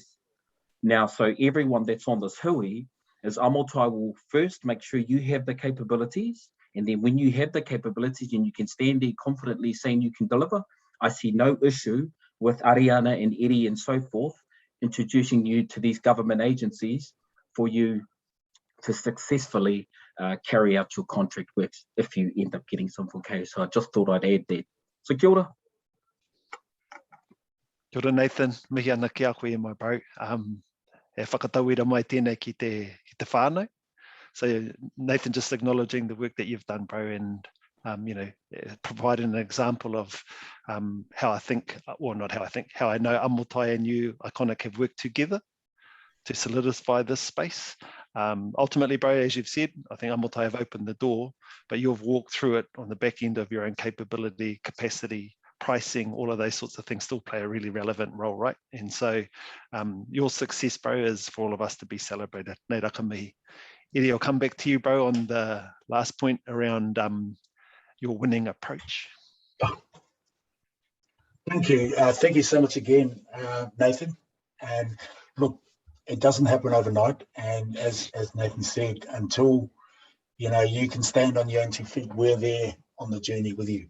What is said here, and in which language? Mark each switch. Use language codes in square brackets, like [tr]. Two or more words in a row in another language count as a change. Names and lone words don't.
[en] Now, so everyone that's on this hui is Amotai will first make sure you have the capabilities, and then when you have the capabilities and you can stand there confidently saying you can deliver, I see no issue with Ariana and Eddie and so forth introducing you to these government agencies for you to successfully carry out your contract works if you end up getting some from K. So I just thought I'd add that. [mi] So kia ora. Kia ora, Nathan. Mihi ana ki a koe, [en] my bro. [mi] E whakatauira mai tēnei ki te whānau. [en] So Nathan, just acknowledging the work that you've done, bro, and you know, providing an example of how I think, or not how I think, how I know Amotai and you, Iconic, have worked together to solidify this space. Ultimately, bro, as you've said, I think Amotai have opened the door, but you've walked through it on the back end of your own capability, capacity, pricing, all of those sorts of things still play a really relevant role, right? And so your success, bro, is for all of us to be celebrated. [mi] Nei raka mihi. [en] Eddie, I'll come back to you, bro, on the last point around your winning approach. Thank you. Thank you so much again, Nathan. And look, it doesn't happen overnight. And as Nathan said, until you can stand on your own 2 feet, we're there on the journey with you.